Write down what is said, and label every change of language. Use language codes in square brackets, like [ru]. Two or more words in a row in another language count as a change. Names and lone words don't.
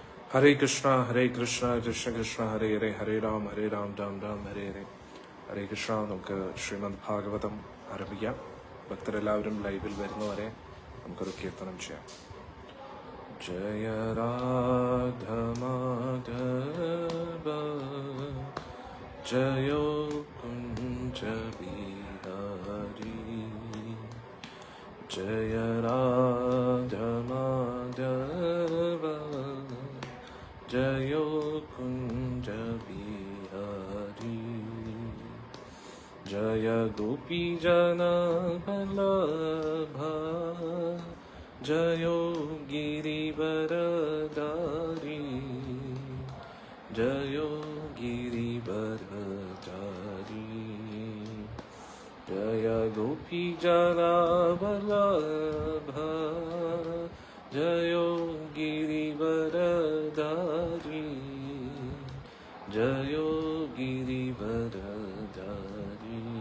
[sa] हरे कृष्णा कृष्ण कृष्ण हरे हरे, हरे राम राम राम हरे हरे. [ml] ഹരേ കൃഷ്ണ. നമുക്ക് ശ്രീമദ് ഭാഗവതം ആരംഭിക്കാം. ഭക്തരെല്ലാവരും ലൈവിൽ വരുന്നവരെ നമുക്കൊരു കീർത്തനം ചെയ്യാം. [hi] जय राधा माधव जयो कुंज बिहारी, जय राधा माधव जयो कुंज बिहारी, जय गोपी जन वल्लभ जयो गिरिवरधारी, जयो गिरिवरधारी, जय गोपी जन वल्लभ जयो गिरिवरधारी, जयो गिरिवरधारी.